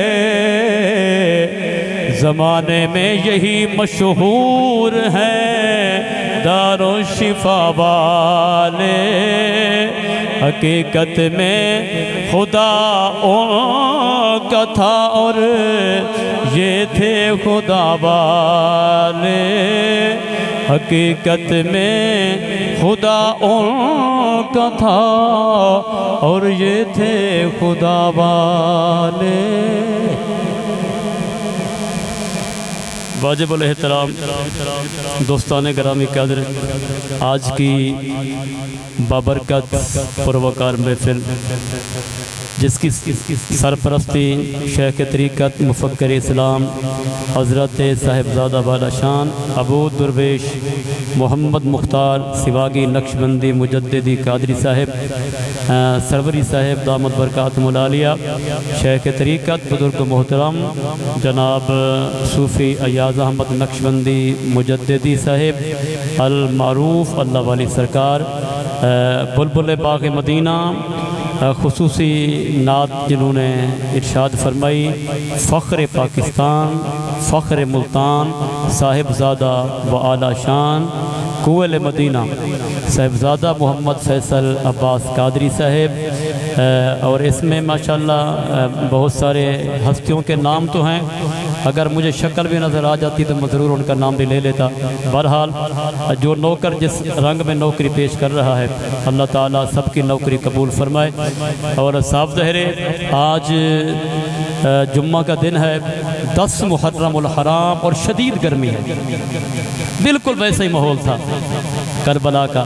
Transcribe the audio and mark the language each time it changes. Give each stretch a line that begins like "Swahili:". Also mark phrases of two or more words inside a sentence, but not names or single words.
Urdu: زمانے میں یہی مشہور ہے دارو شفا والے، حقیقت میں خدا ان کا تھا اور یہ تھے خدا والے، حقیقت میں خدا ان کا تھا اور یہ تھے خدا والے. واجب الاحترام دوستان گرامی قدر، آج کی بابرکت پروقار محفل جس کی سرپرستی شیخ طریقت مفکر اسلام حضرت صاحبزادہ والا شان ابو درویش محمد مختار سیواگی نقشبندی مجددی قادری صاحب سروری صاحب دامت برکاتہم العالیہ، شیخ طریقت بزرگ محترم جناب صوفی ایاز احمد نقشبندی مجددی صاحب المعروف اللہ والی سرکار، بلبل باغ مدینہ خصوصی نعت جنہوں نے ارشاد فرمائی، فخر پاکستان فخر ملتان صاحبزادہ و عالی شان قوال مدینہ صاحبزادہ محمد فیصل عباس قادری صاحب. اور اس میں ماشاءاللہ بہت سارے ہستیوں کے نام تو ہیں، اگر مجھے شکل بھی نظر آ جاتی تو میں ضرور ان کا نام بھی لے لیتا. بہرحال جو نوکر جس رنگ میں نوکری پیش کر رہا ہے، اللہ تعالیٰ سب کی نوکری قبول فرمائے. اور صاف ظاہر ہے آج جمعہ کا دن ہے، 10 محرم الحرام اور شدید گرمی ہے، بالکل ویسا ہی ماحول تھا کربلا کا.